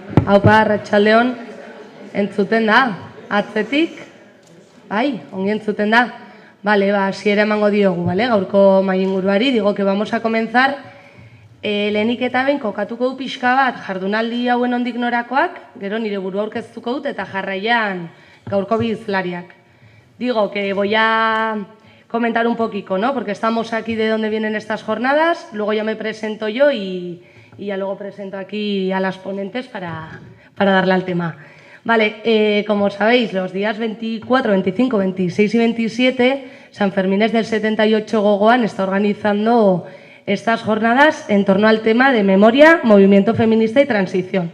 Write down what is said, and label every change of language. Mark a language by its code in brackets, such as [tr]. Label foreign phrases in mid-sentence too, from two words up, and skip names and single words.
[eu] Aupa, Arratsaldeon, entzuten da, atzetik, bai, ongi entzuten da. Vale, hasiera emango diogu, vale? Gaurko mahai-inguruari, [es] digo que vamos a comenzar. [eu] Lehenik eta behin kokatuko du pixka bat jardunaldi hauen ondik norakoak, gero nire burua aurkeztuko dut eta jarraian gaurko bi hizlariak. [es] Digo que voy a comentar un poquito, ¿no? Porque estamos aquí de dónde vienen estas jornadas, luego ya me presento yo y ya luego presento aquí a las ponentes para darle al tema. Vale, como sabéis, los días 24, 25, 26 y 27, San Fermines del 78 Gogoan está organizando estas jornadas en torno al tema de memoria, movimiento feminista y transición.